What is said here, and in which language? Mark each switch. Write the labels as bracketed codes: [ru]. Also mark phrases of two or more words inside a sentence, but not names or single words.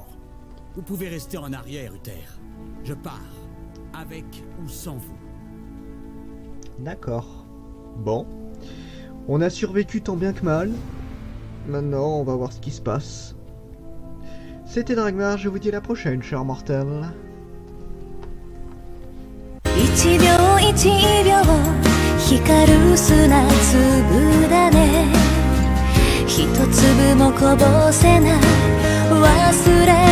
[fr] Vous pouvez rester en arrière, Uther. Je pars, avec ou sans vous. D'accord. Bon. On a survécu tant bien que mal. Maintenant, on va voir ce qui se passe. C'était Dragmar, je vous dis à la prochaine, chers mortels. [ja] 一秒一秒光る砂粒だね一粒もこぼせない忘れ